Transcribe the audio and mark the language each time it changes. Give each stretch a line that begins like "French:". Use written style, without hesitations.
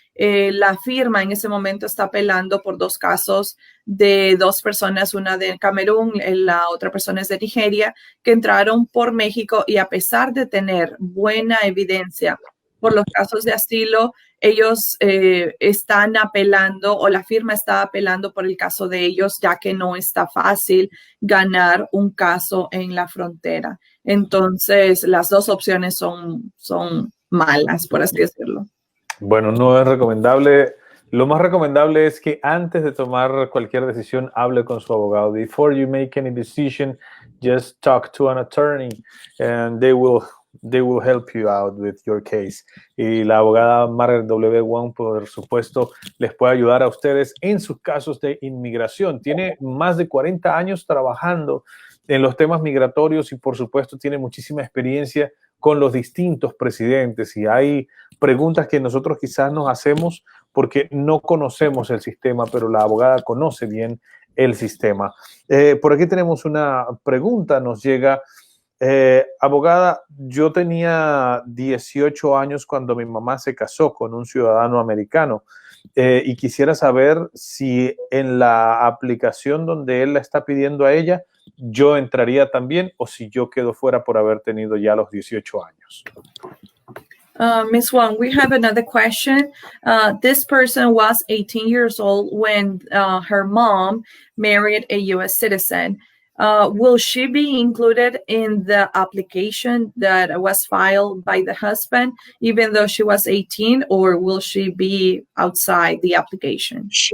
Spanish: La firma en ese momento está apelando por dos casos de dos personas, una de Camerún, la otra persona es de Nigeria, que entraron por México y a pesar de tener buena evidencia por los casos de asilo, ellos están apelando o la firma está apelando por el caso de ellos, ya que no está fácil ganar un caso en la frontera. Entonces, las dos opciones son malas, por así decirlo. Bueno, no es recomendable. Lo más recomendable es que antes de tomar cualquier decisión, hable con su abogado.
English: Before you make any decision, just talk to an attorney and they will help you out with your case.
Spanish: Y la abogada Margaret W. Wong, por supuesto, les puede ayudar a ustedes en sus casos de inmigración. Tiene más de 40 años trabajando en los temas migratorios y, por supuesto, tiene muchísima experiencia con los distintos presidentes y hay preguntas que nosotros quizás nos hacemos porque no conocemos el sistema, pero la abogada conoce bien el sistema. Por aquí tenemos una pregunta, nos llega. Abogada, yo tenía 18 años cuando mi mamá se casó con un ciudadano americano y quisiera saber si en la aplicación donde él la está pidiendo a ella, yo entraría también o si yo quedo fuera por haber tenido ya los 18 años.
English: Ms. Wong, we have another question. This person was 18 years old when her mom married a U.S. citizen. Will she be included in the application that was filed by the husband, even though she was 18, or will she be outside the application?